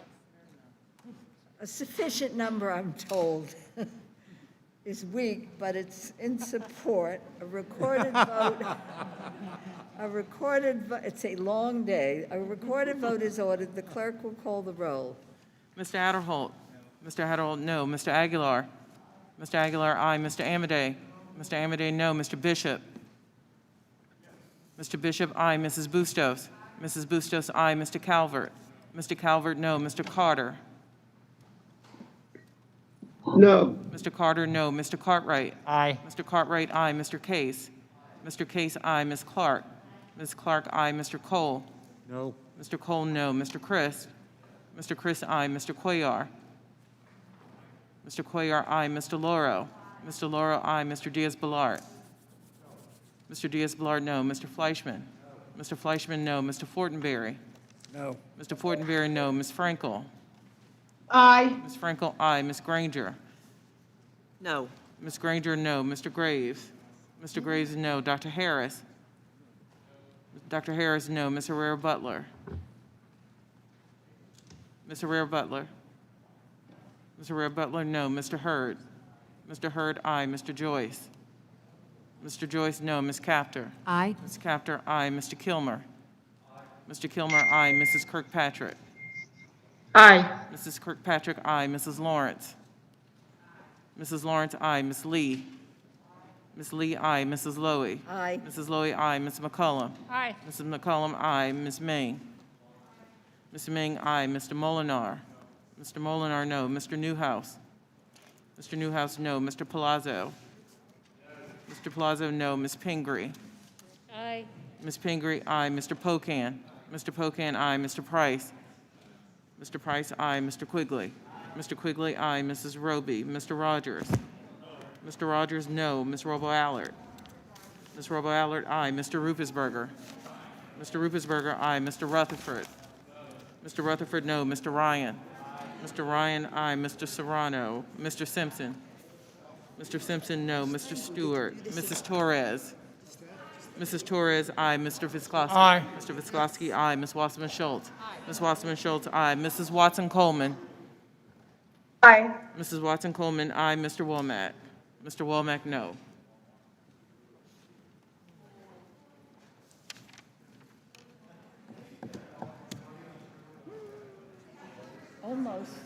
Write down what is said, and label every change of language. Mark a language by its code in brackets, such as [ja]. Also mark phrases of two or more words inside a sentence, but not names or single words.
[en] A sufficient number, I'm told, is weak, but it's in support. A recorded vote, it's a long day. A recorded vote is ordered. The clerk will call the roll. Mr. Adderholt. Mr. Adderholt, no. Mr. Aguilar. Mr. Aguilar, aye. Mr. Amedee. Mr. Amedee, no. Mr. Bishop. Mr. Bishop, aye. Mrs. Bustos. Mrs. Bustos, aye. Mr. Calvert. Mr. Calvert, no. Mr. Carter. No. Mr. Carter, no. Mr. Cartwright. Aye. Mr. Cartwright, aye. Mr. Case. Mr. Case, aye. Ms. Clark. Ms. Clark, aye. Mr. Cole. No. Mr. Cole, no. Mr. Chris. Mr. Chris, aye. Mr. Cuellar. Mr. Cuellar, aye. Mr. Lauro. Mr. Lauro, aye. Mr. Diaz-Balart. Mr. Diaz-Balart, no. Mr. Fleischman. Mr. Fleischman, no. Mr. Fortenberry. No. Mr. Fortenberry, no. Ms. Frankel. Aye. Ms. Frankel, aye. Ms. Granger. No. Ms. Granger, no. Mr. Graves. Mr. Graves, no. Dr. Harris. Dr. Harris, no. Ms. Herrera Butler. Ms. Herrera Butler. Ms. Herrera Butler, no. Mr. Hurd. Mr. Hurd, aye. Mr. Joyce. Mr. Joyce, no. Ms. Capter. Aye. Ms. Capter, aye. Mr. Kilmer. Mr. Kilmer, aye. Mrs. Kirkpatrick. Aye. Mrs. Kirkpatrick, aye. Mrs. Lawrence. Mrs. Lawrence, aye. Ms. Lee. Ms. Lee, aye. Mrs. Lowy. Aye. Mrs. Lowy, aye. Ms. McCullum. Aye. Mrs. McCullum, aye. Ms. Ming. Ms. Ming, aye. Mr. Molinar. Mr. Molinar, no. Mr. Newhouse. Mr. Newhouse, no. Mr. Palazzo. Mr. Palazzo, no. Ms. Pingree. Aye. Ms. Pingree, aye. Mr. Pocan. Mr. Pocan, aye. Mr. Price. Mr. Price, aye. Mr. Quigley. Mr. Quigley, aye. Mrs. Roby. Mr. Rogers. Mr. Rogers, no. Ms. Robo-Allard. Ms. Robo-Allard, aye. Mr. Rupesberger. Mr. Rupesberger, aye. Mr. Rutherford. Mr. Rutherford, no. Mr. Ryan. Mr. Ryan, aye. Mr. Serrano. Mr. Simpson. Mr. Simpson, no. Mr. Stewart. Mrs. Torres. Mrs. Torres, aye. Mr. Visclosky. Aye. Mr. Visclosky, aye. Ms. Wasserman Schultz. Ms. Wasserman Schultz, aye. Mrs. Watson Coleman. Aye. Mrs. Watson Coleman, aye. Mr. Womack. Mr. Womack, no. Almost.